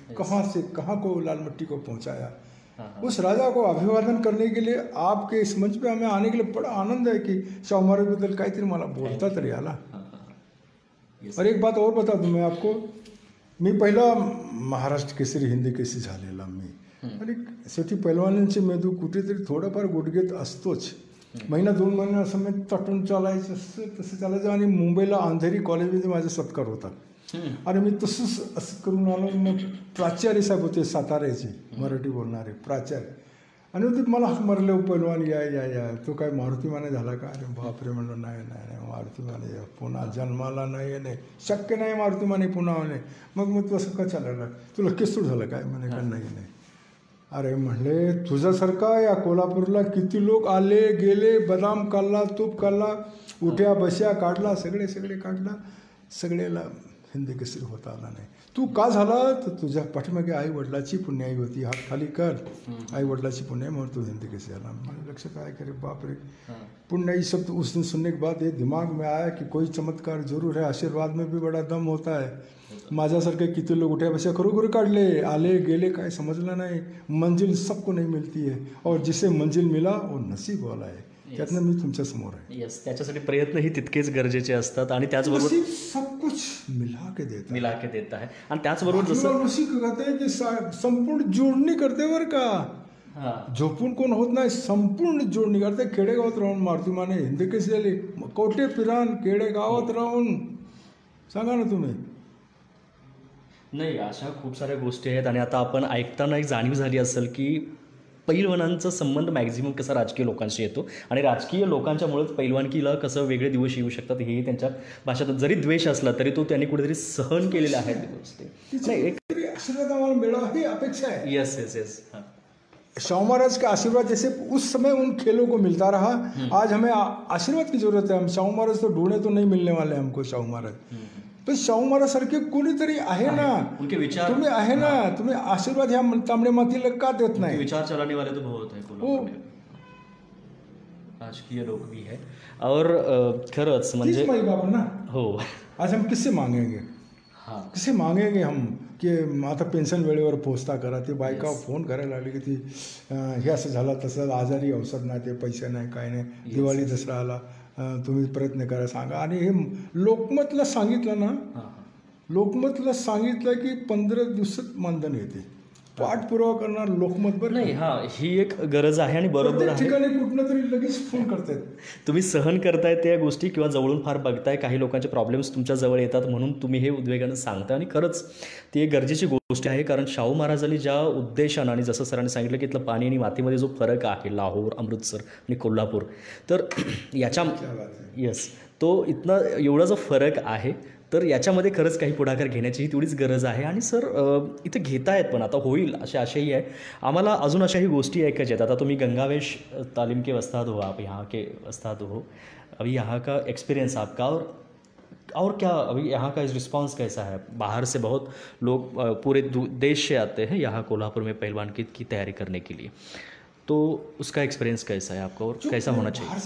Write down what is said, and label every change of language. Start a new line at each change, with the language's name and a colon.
Hindi: कहाँ से कहाँ को लाल मिट्टी को पहुंचाया. उस राजा को अभिवादन करने के लिए आपके इस मंच पे हमें आने के लिए बड़ा आनंद है कि शाहू महाराज
Marathi: बद्दल काहीतरी मला बोलता तरी आला.
Hindi: और एक बात और बता दूं मैं आपको,
Marathi: मी पहिला महाराष्ट्र केसरी हिंदी केसरी झालेला मी. आणि शेवटी पैलवानांचे मेंदू कुठेतरी थोडंफार गुडघेत असतोच. 1-2 महिने असं मी तटून चालायचं तसं चालायचं. आणि मुंबईला अंधेरी कॉलेजमध्ये माझा सत्कार होता. आणि मी तसंच असं करून आलो. मग प्राचार्य साहेब होते साताऱ्याचे, मराठी बोलणारे प्राचार्य. आणि ते मला हाक मारले, पैलवान या तो काय मारुति माने झाला का. अरे बापरे म्हणलं नाही मारुति माने पुन्हा जन्माला नाही, शक्य नाही मारुति माने पुन्हा म्हणे. मग तू असं का चालायला, तुला केसूर झालं काय म्हणे का. नाही. अरे म्हणले तुझ्यासारखा या कोल्हापूरला किती लोक आले गेले, बदाम काढला, तूप काढला, उठ्या बस्या काढला, सगळे काढला, सगळेला हिंदी केसरी होता आला नाही. तू का झाला तर तुझ्या पाठीमागे आई वडिलाची पुण्याई होती. हात खाली कर, आई वडिलाची पुण्याई म्हणून तू हिंदी केसरी आला.
Hindi: मैंने लक्ष्य आया करे बाप रे. पुण्याई शब्द उस दिन सुनने के बाद ये दिमाग में आया कि कोई चमत्कार जरूर है, आशीर्वाद में भी बड़ा दम होता है.
Marathi: माझ्यासारखे किती लोक उठ्या बस्या खरोखर काढले, आले गेले, काय समजलं नाही.
Hindi: मंजिल सबको नहीं मिलती है, और जिसे मंजिल मिला वो नसीब वाला है.
Marathi: त्यातनं मी तुमच्या समोर आहे. यस, त्याच्यासाठी प्रयत्नही तितकेच गरजेचे असतात. आणि त्याचबरोबर
Hindi: सब कुछ मिला के देता है.
Marathi: आणि त्याचबरोबर जसं
Hindi: कहते हैं की
Marathi: संपूर्ण जोडणी करते बरं का. झोपून कोण होत नाही, संपूर्ण जोडणी करते. खेडेगावात राहून मारुति माने हिंदी केसरी झाली. कोटे पिरान खेडेगावात राहून सांगा ना तुम्ही. नाही, अशा खूप साऱ्या गोष्टी आहेत. आणि आता आपण ऐकताना एक जाणीव झाली असेल की पैलवानांचा संबंध मॅक्झिमम कसा राजकीय लोकांशी येतो, आणि राजकीय लोकांच्यामुळेच पैलवानकीला कसं वेगळे दिवस येऊ शकतात हेही त्यांच्या भाषेत. जरी द्वेष असला तरी तो त्यांनी कुठेतरी सहन केलेला आहे ती गोष्ट. नाही, एक आशीर्वाद आम्हाला मिळावा ही अपेक्षा है.
English: Yes.
Hindi: शाहू महाराज का आशीर्वाद जैसे उस समय उन खेलों को मिलता रहा, आज हमें आशीर्वाद की जरूरत है. हम शाहू महाराज तो ढूंढे तो नहीं मिलने वाले हमको शाहू महाराज.
Marathi: पण शाहू महाराज सारखे कोणीतरी आहे ना,
Hindi: उनके विचार
Marathi: तुम्ही आहे ना, तुम्ही आशीर्वाद ह्या तांबडे मातीला का देत नाही.
Hindi: विचार चलाने वाले तो बहुत है कोल्हापूर में. राजकीय लोक भी है. और
Marathi: खरंच म्हणजे माई बाप ना. हो,
Hindi: आज हम किससे मांगेंगे. किससे मांगेंगे हम
Marathi: की आता पेन्शन वेळेवर पोहोचता करा. ती बायका फोन करायला लागली की ती हे असं झालं तसं, आजारी औषध नाही, ते पैसे नाही, काय नाही, दिवाळी दसरा आला, तुम्ही प्रयत्न करा सांगा. आणि हे लोकमतला सांगितलं ना, लोकमतला सांगितलं की 15 दिवसात मानधन येते. पाठपुरावा करणार लोकमत बरं नाही. ही एक गरज आहे आणि बरोबर आहे. ठिकाणी कुठनं तरी लगेच फोन करतात. तुम्ही सहन करताय त्या गोष्टी किंवा जवळून फार बघताय, काही लोकांचे प्रॉब्लेम्स तुमच्या जवळ येतात म्हणून तुम्ही हे उद्वेगानं सांगताय आणि खरंच ती एक गरजेची गोष्ट आहे. कारण शाहू महाराजांनी ज्या उद्देशानं आणि जसं सरांनी सांगितलं की इथलं पाणी आणि मातीमध्ये जो फरक आहे लाहोर, अमृतसर आणि कोल्हापूर, तर याच्या तो इथनं एवढा जो फरक आहे, तर याच्यामध्ये खरंच काही पुढाकार घेण्याचीही तेवढीच गरज आहे. आणि सर इथे घेतायत पण आता होईल आशाही आहे. आम्हाला अजून अशाही गोष्टी ऐकायच्या आहेत. आता तुम्ही
Hindi: गंगावेश तालीम के उस्ताद हो, आप यहाँ के उस्ताद हो, अभी यहाँ का एक्सपीरियंस आपका और क्या अभी यहाँ का रिस्पांस कैसा है? बाहर से बहुत लोग पूरे देश से आते हैं यहाँ कोल्हापुर में पहलवान की तैयारी करने के लिए, तो उसका एक्सपीरियंस कैसा है आपका और कैसा होना चाहिए?